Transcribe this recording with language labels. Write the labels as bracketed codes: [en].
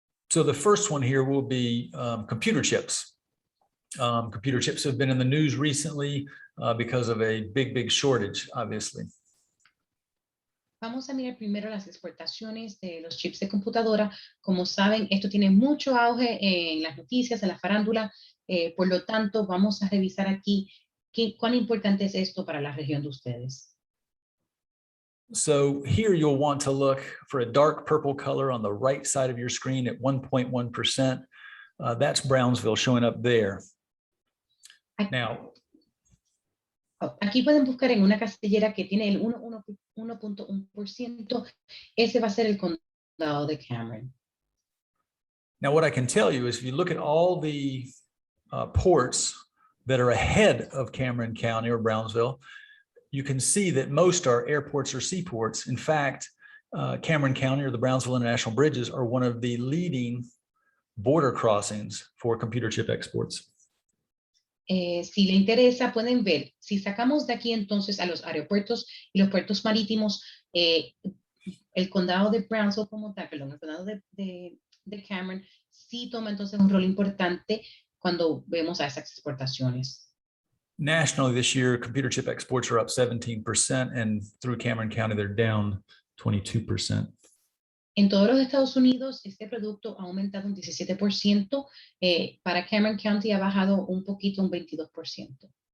[en] So the first one here will be computer chips. Computer chips have been in the news recently because of a big shortage, obviously. [es] Vamos a mirar primero las exportaciones de los chips de computadora. Como saben, esto tiene mucho auge en las noticias, en la farándula. Por lo tanto, vamos a revisar aquí cuán importante es esto para la región de ustedes. [en] So here you'll want to look for a dark purple color on the right side of your screen at 1.1%. That's Brownsville showing up there. Now, [es] aquí pueden buscar en una casillera que tiene el 1.1%. Ese va a ser el condado de Cameron. [en] Now, what I can tell you is if you look at all the ports that are ahead of Cameron County or Brownsville, you can see that most are airports or seaports. In fact, Cameron County or the Brownsville International Bridges are one of the leading border crossings for computer chip exports. [es] Si le interesa, pueden ver, si sacamos de aquí entonces a los aeropuertos y los puertos marítimos, el condado de Brownsville como tal, perdón, el condado de Cameron, sí toma entonces un rol importante cuando vemos a esas exportaciones. [en] Nationally this year, computer chip exports are up 17%, and through Cameron County, they're down 22%. [es] En todos los Estados Unidos, este producto ha aumentado un 17%. Para Cameron County ha bajado un poquito, un 22%.